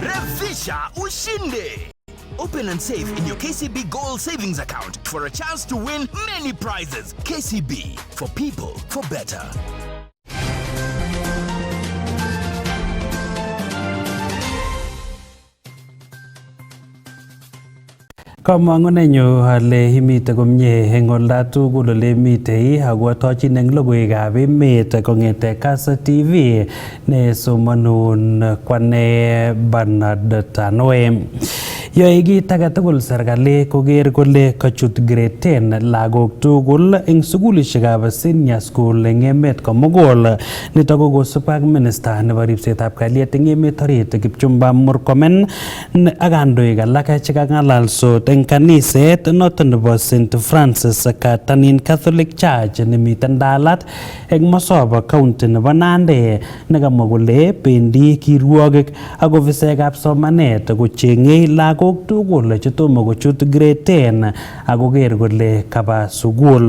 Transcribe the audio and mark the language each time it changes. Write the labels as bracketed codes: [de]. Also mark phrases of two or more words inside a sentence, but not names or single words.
[sw] Safisha ushinde. [en] Open and save in your KCB Gold Savings account for a chance to win many prizes. KCB, for people, for better. [kln] Kamangunenyu ale imite komye eng olda tugul ole mitei ako tochin eng logoiwekab emet kongete Kass TV ne somanun kwane Bernard Tanwe. Yoe kit age tugul serikali koker kole kachut grade 10 lagok tugul eng sukulishekab senior school eng emet komugul. Nitok ko kosubkei ak minister nebo ripsetab kalyet eng emet orit Kipchumba Murkomen ak kandoik alak chekang'alalsot eng kaniset noton nebo St. Francis Katanin Catholic Church nemiten Dalat eng Masoba County nebo Nandi nekamwa kole bendi kirwokik ak ofisekab somanet kochengei lagok tugul chetomo kochut grade 10 akoker kole kaba sukul.